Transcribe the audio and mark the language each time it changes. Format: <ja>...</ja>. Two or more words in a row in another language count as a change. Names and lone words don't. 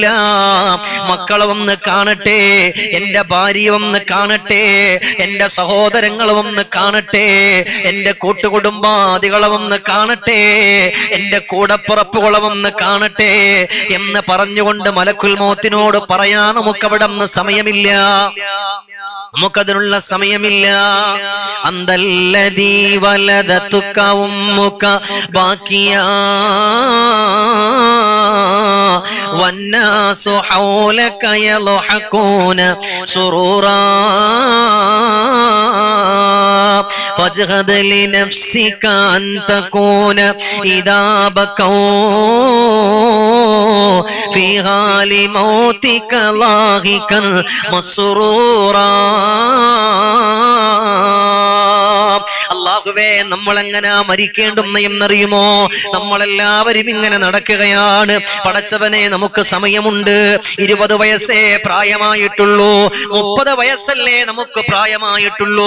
<ml>മക്കളെ ഒന്ന് കാണട്ടെ, എന്റെ ഭാര്യ ഒന്ന് കാണട്ടെ, എന്റെ സഹോദരങ്ങളെ ഒന്ന് കാണട്ടെ, എന്റെ കൂട്ടുകുടുംബാദികളെ ഒന്ന് കാണട്ടെ, എന്റെ കൂടപ്പുറപ്പുകളെ ഒന്ന് കാണട്ടെ എന്ന് പറഞ്ഞുകൊണ്ട് മലക്കുൽ മൗത്തിനോട് പറയാൻ നമുക്കവിടെ നിന്ന് സമയമില്ല, നമുക്കതിനുള്ള സമയമില്ല.</ml> <ar>أنت الذي ولدتك أمك باكيا والناس حولك يضحكون سرورا فاجهد لنفسك أن تكون إذا بكوا في حال موتك لاهقا مسرورا.</ar> <ml>അല്ലാഹുവേ, നമ്മൾ എങ്ങനെ മരിക്കേണ്ടുന്ന എന്നറിയുമോ? നമ്മളെല്ലാവരും ഇങ്ങനെ നടക്കുകയാണ്. പടച്ചവനെ, നമുക്ക് സമയമുണ്ട്. 20 വയസ്സേ പ്രായമായിട്ടുള്ളൂ, 30 വയസ്സല്ലേ നമുക്ക് പ്രായമായിട്ടുള്ളൂ.</ml>